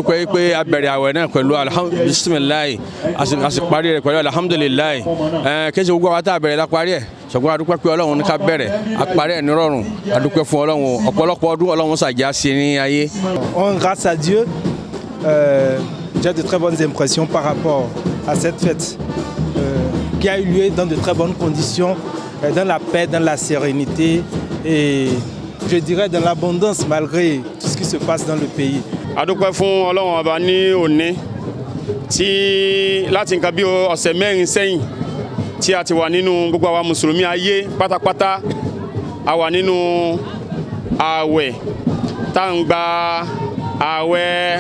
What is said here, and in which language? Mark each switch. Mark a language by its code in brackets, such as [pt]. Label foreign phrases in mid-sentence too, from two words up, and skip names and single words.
[fr] Grâce à Dieu, j'ai de très bonnes impressions par rapport à cette fête qui a eu lieu dans de très bonnes conditions, dans la paix, dans la sérénité et je dirais dans l'abondance malgré tout ce qui se passe dans le pays. [yo] Adúpẹ́ fún Ọlọ́run ọba ní òní tí láti nǹkan bí ọ̀sẹ̀ mẹ́rin sẹ́yìn tí a ti wà nínú gbogbo àwa mùsùlùmí ayé pátápátá a wà nínú ààwẹ̀ tá ń gba ààwẹ̀